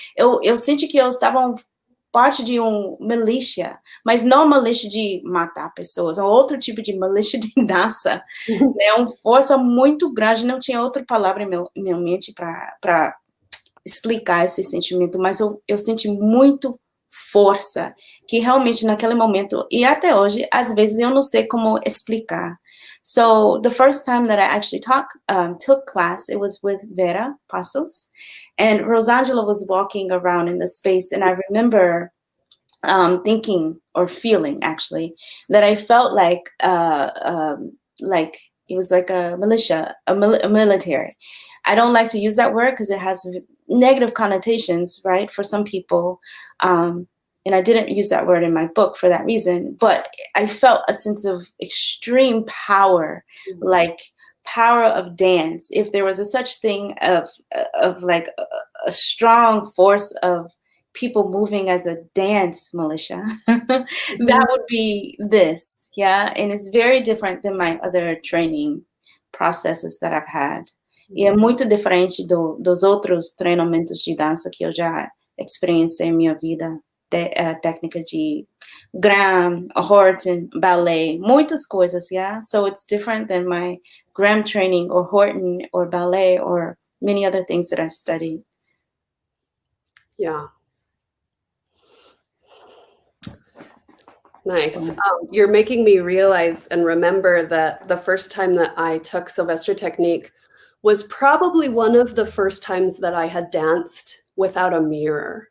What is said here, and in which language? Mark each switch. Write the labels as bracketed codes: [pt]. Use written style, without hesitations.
[pt] Eu senti que eu estava parte de uma milícia, mas não uma milícia de matar pessoas, é outro tipo de milícia de dança, né? Uma força muito grande, não tinha outra palavra em minha mente para explicar esse sentimento, mas eu senti muito força, que realmente naquele momento, e até hoje, às vezes eu não sei como explicar. [en] So the first time that I actually took class, it was with Vera Passos, and Rosangela was walking around in the space, and I remember thinking or feeling actually that I felt like it was like a militia, a military. I don't like to use that word because it has negative connotations, right, for some people. and I didn't use that word in my book for that reason, but I felt a sense of extreme power, like power of dance. If there was a such thing of like a strong force of people moving as a dance militia, that would be this, yeah. And it's very different than my other training processes that I've had. [pt] E é muito diferente dos outros treinamentos de dança que eu já experienciei em minha vida. Técnica de Graham, Horton, ballet, muitas coisas, yeah? [en] So it's different than my Graham training or Horton or ballet or many other things that I've studied. Yeah. Nice. You're making me realize and remember that the first time that I took Silvestre Technique was probably one of the first times that I had danced without a mirror.